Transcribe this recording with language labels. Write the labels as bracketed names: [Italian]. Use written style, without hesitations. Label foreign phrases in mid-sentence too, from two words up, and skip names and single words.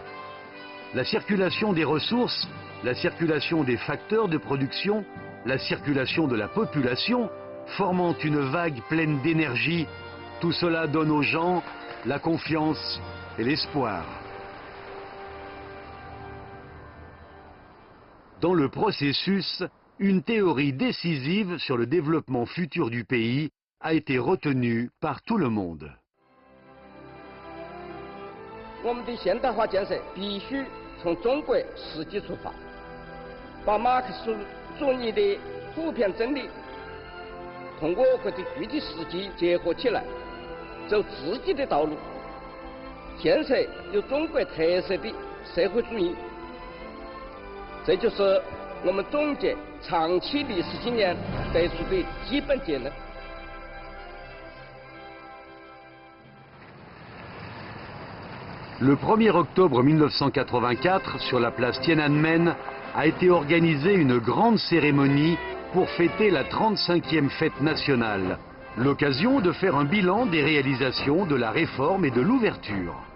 [French] La circulation des ressources, la circulation des facteurs de production, la circulation de la population, formant une vague pleine d'énergie, tout cela donne aux gens la confiance et l'espoir. Dans le processus, une théorie décisive sur le développement futur du pays a été retenue par tout le monde. [Chinese] 我们的现代化建设必须从中国实际出发，把马克思主义的普遍真理同我国的具体实际结合起来，走自己的道路，建设有中国特色的社会主义。这就是我们总结长期历史经验得出的基本结论。 [French] Le 1er octobre 1984, sur la place Tiananmen, a été organisée une grande cérémonie pour fêter la 35e fête nationale, l'occasion de faire un bilan des réalisations de la réforme et de l'ouverture.